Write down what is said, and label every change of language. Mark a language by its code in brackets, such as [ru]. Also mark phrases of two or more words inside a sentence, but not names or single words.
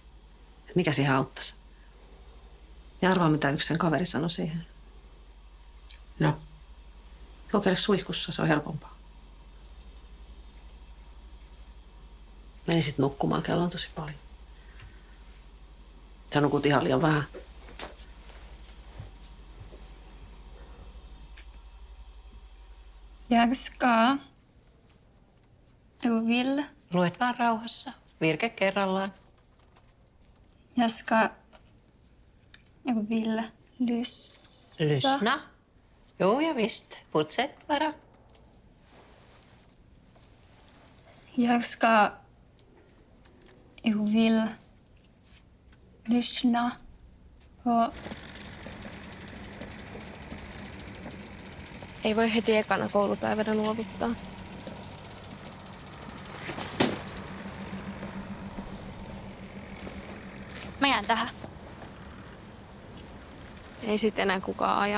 [fi] Että mikä siihen auttaisi. Ja arvaa, mitä yksi sen kaveri sanoi siihen. No? Kokeile suihkussa, se on helpompaa. Menin sitten nukkumaan, kello on tosi paljon. Sä nukut ihan liian vähän. [sv] Jag ska... Jag vill... [fi] Luet vaan rauhassa. Virke kerrallaan. [sv] Jag ska... Jag vill lyssna. Lyssna. Jo, ja visst. Fortsätt bara. Jag ska... Jag vill lyssna på... [fi] Ei voi heti ekana koulupäivänä luovuttaa. Mä jään tähän. Ei sit enää kukaan aja.